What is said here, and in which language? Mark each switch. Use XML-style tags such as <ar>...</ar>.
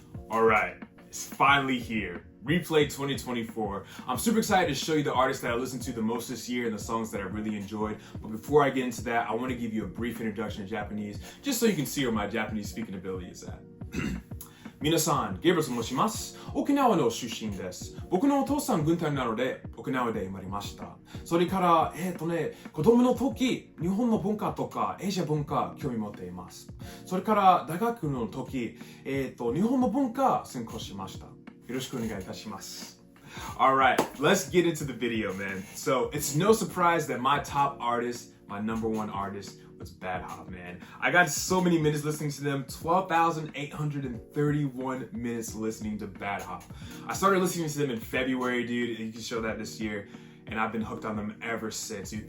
<en>All right, it's finally here. Replay 2024. I'm super excited to show you the artists that I listened to the most this year and the songs that I really enjoyed. But before I get into that, I want to give you a brief introduction to Japanese, just so you can see where my Japanese speaking ability is at.</en> <ja>皆さん、ゲイブと申します。沖縄の出身です。僕のお父さん軍隊なので、沖縄で生まれました。それから、子供の時、日本の文化とか、アジア文化、興味持っています。それから、大学の時、日本の文化、専攻しました。よろしくお願いいたします。</ja> <en>Alright, let's get into the video, man. So, it's no surprise that my top artist, my number one artist, was Bad Hop, man. I got so many minutes listening to them, 12,831 minutes listening to Bad Hop. I started listening to them in February, dude, and you can show that this year, and I've been hooked on them ever since, dude.</en>